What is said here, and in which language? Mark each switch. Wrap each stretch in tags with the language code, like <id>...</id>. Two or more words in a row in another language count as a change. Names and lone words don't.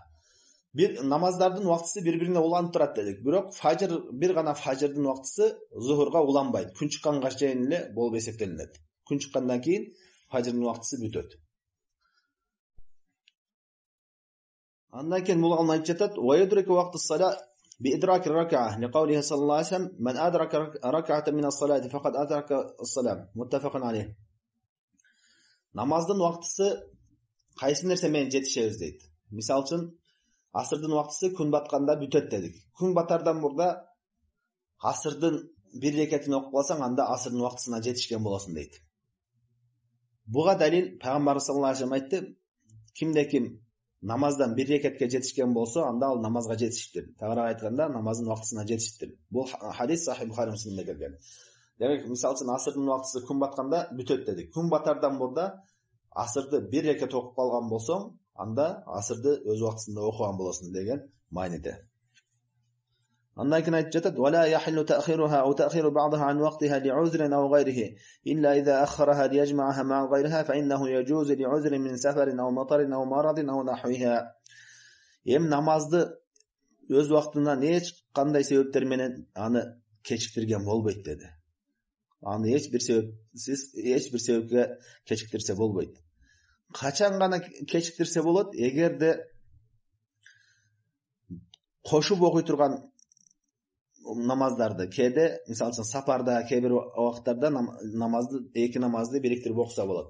<ky>Бир намаздардын убактысы бири-бирине уланып турат дедик. Бирок бир гана фажрдын убактысы зухурга уланбайт. Күн чыкканга чейин эле болуп эсептелинет. Күн чыккандан кийин фажрдын убактысы бүтөт. Андан кийин бул алып жатат:</ky> <ar>"ويدرك وقت الصلاة بإدراك الركعة لقوله صلى الله عليه وسلم من أدرك ركعة من الصلاة فقد أدرك الصلاة متفق عليه."</ar> <ky>Намаздын убактысы кайсы нерсе менен жетишебиз дейт. Мисалы үчүн асырдын убактысы күн батканда бүтөт дедик. Күн батардан мурда асырдын бир рекетин окуп калсаң, анда асырдын убактысына жетишкен болосуң дейт. Буга далил пайгамбар</ky> <ar>صلى الله عليه وسلم</ar> <ky>айтты: кимде ким намаздан бир рекетке жетишкен болсо, анда ал намазга жетишиптир. Тагыраак айтканда, намаздын убактысына жетишиптир. Бул хадис Сахих Бухари Муслимде келген. Демек, мисалы үчүн асырдын убактысы күн батканда бүтөт дедик. Күн батардан мурда асырды бир рекет окуп калган болсоң, анда асырды өз убактысында окуган болосуң деген мааниде. Андан кийин айтып жатат:</ky> <ar>"ولا يحل تأخيرها أو تأخير بعضها عن وقتها لعذر أو غيره إلا إذا أخرها ليجمعها مع غيرها فإنه يجوز لعذر من سفر أو مطر أو مرض أو نحوها."</ar> <ky>Намазды өз убактынан эч кандай себептер менен аны кечиктирген болбойт деди. Аны эч бир себепке кечиктирсе болбойт. Качан гана кечиктирсе болот? Эгерде кошуп окуй турган намаздарды кээде, мисалы үчүн сапарда, кээ бир убакыттарда эки намазды бириктирип окуса болот.</ky>